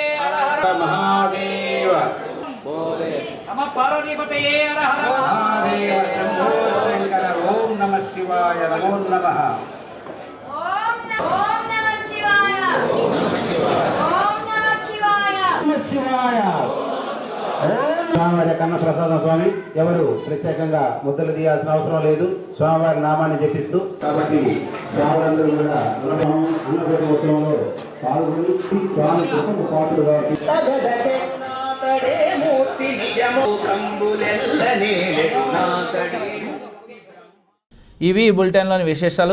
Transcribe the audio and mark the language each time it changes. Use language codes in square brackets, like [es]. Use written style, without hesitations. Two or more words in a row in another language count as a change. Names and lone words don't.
[sa] हर हर महादेव नमः पार्वतीपतये हर हर महादेव शंभो शंकर ओम नमः शिवाय नमो नमः ओम नमः शिवाय ओम नमः शिवाय नमः शिवाय [te] స్వామివారి కన్న ప్రసాదం స్వామి ఎవరు ప్రత్యేకంగా ముద్దలు తీయాల్సిన అవసరం లేదు. స్వామివారి నామాన్ని జపిస్తూ కాబట్టి స్వాములందరూ కూడా అన్నపూర్ణ ఉత్సవంలో పాల్గొని స్వామి కృపకు పాత్రగా ఇవి ఈ బులెటిన్లోని విశేషాలు.